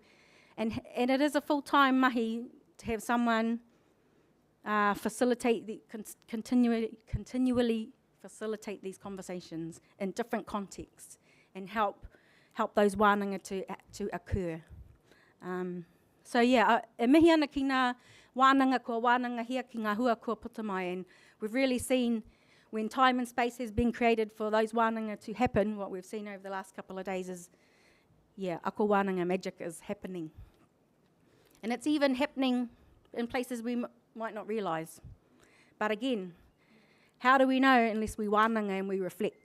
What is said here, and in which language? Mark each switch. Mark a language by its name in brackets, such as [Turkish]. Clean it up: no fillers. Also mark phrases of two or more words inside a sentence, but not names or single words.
[English] And it is a full-time mahi to have someone facilitate, continually facilitate these conversations in different contexts and help those wānanga to occur. So yeah, [Māori] e mihi ana ki ngā wānanga kua wānanga hia ki ngā hua kua puta mai, [English] and we've really seen when time and space has been created for those wānanga to happen, what we've seen over the last couple of days is, yeah, Ako Wānanga magic is happening. And it's even happening in places we might not realise. But again, how do we know unless we wānanga and we reflect?